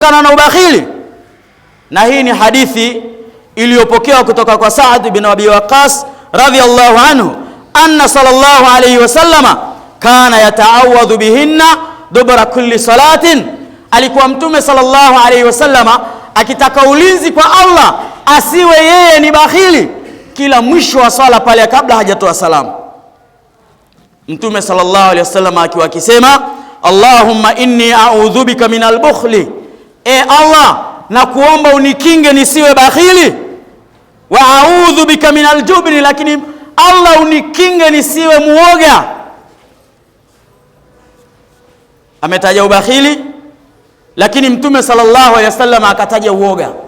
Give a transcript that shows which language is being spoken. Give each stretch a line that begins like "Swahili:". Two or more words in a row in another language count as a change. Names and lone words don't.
Swahili: na ubakhili. Na hii ni hadithi iliyopokewa kutoka kwa
Arabic: Sa'd bin Abi Waqqas رضي الله عنه أن صلى الله عليه وسلم كان يتعوذ بهن دبر كل صلاة.
Swahili: Alikuwa mtume
Arabic: صلى الله عليه وسلم
Swahili: akitaka ulinzi kwa Allah asiwe yeye ni bakhili kila mwisho wa swala pale kabla hajatoa salamu. Mtume
Arabic: صلى الله عليه وسلم
Swahili: akiwa akisema
Arabic: اللهم إني أعوذ بك من البخل,
Swahili: Allah na kuomba unikinge nisiwe bakhili,
Arabic: وأعوذ بك من الجبن,
Swahili: lakini Allah unikinge nisiwe muoga. Ametaja ubakhili, lakini Mtume
Arabic: صلى الله عليه وسلم
Swahili: akataja uoga.